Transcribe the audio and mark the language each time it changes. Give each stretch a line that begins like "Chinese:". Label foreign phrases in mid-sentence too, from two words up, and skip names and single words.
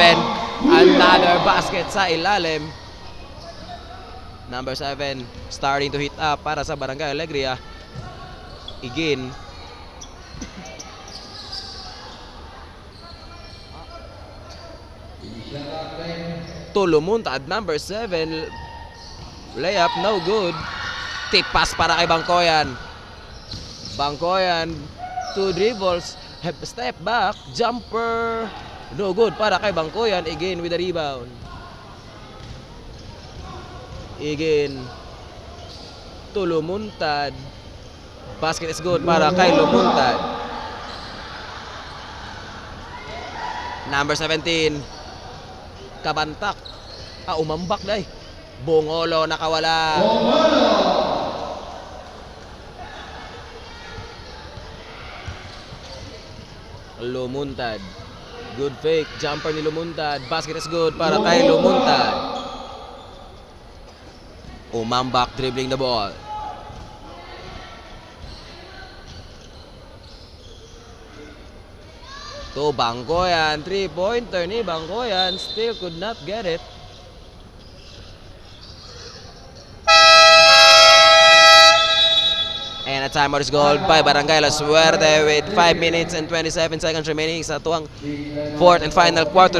English: Another basket
Cebuano: sa ilalim.
English: Number 7 starting to hit up
Cebuano: para sa
English: Barangay Alegria. Again. Tulumuntad number 7. Layup no good. Tip pass
Cebuano: para kay
English: Bangkoyan. Bangkoyan 2 dribbles. Step back. Jumper. No good
Cebuano: para kay
English: Bangkoyan. Again with the rebound. Again. Tulumuntad. Basket is good
Cebuano: para kay
English: Lumuntad. Number 17. Kabantak. Umambak day.
Cebuano: Bongolo nakawala. Lumuntad.
English: Good fake. Jumper ni Lumuntad. Basket is good
Cebuano: para kay
English: Lumuntad. Umambak dribbling the ball. To Bangkoyan, 3-pointer ni Bangkoyan, still could not get it. And a timeout is called by Barangay La Suerte with 5 minutes and 27 seconds remaining
Cebuano: sa tuwang
English: fourth and final quarter.